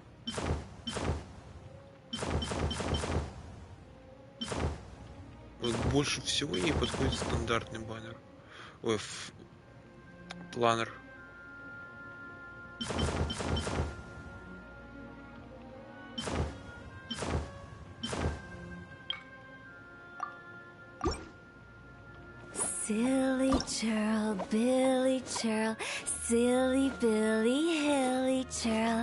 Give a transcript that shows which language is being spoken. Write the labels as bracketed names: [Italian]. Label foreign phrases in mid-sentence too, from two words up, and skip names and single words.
[Russian] Вот больше всего ей подходит стандартный баннер. Ой, планер. [English] Silly churl, Billy churl, silly Billy, hilly churl.